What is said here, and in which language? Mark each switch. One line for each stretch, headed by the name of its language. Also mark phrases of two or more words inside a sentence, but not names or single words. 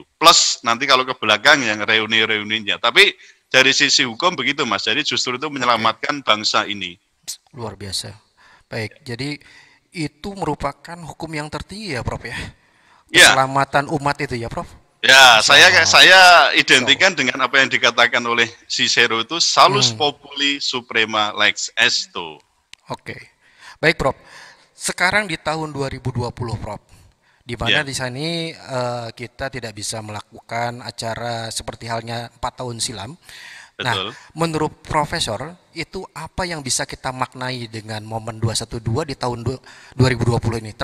Indonesian: Plus nanti kalau ke belakang yang reuni-reuninya. Tapi dari sisi hukum begitu Mas. Jadi justru itu menyelamatkan bangsa ini. Luar biasa. Baik, jadi itu merupakan hukum yang tertinggi ya, Prof ya. Ya, Keselamatan umat itu ya, Prof. ya
Arabic: إن شاء الله.
Indonesian: saya identikan dengan apa yang dikatakan oleh Cicero itu
Latin: salus populi suprema lex esto.
Indonesian: Oke. Baik, Prof. Sekarang di tahun 2020, Prof. Di mana Ya. di sini kita tidak bisa melakukan acara seperti halnya 4 tahun silam. Betul. Nah, menurut Profesor, itu apa yang bisa kita maknai dengan momen 212 di tahun 2020 ini?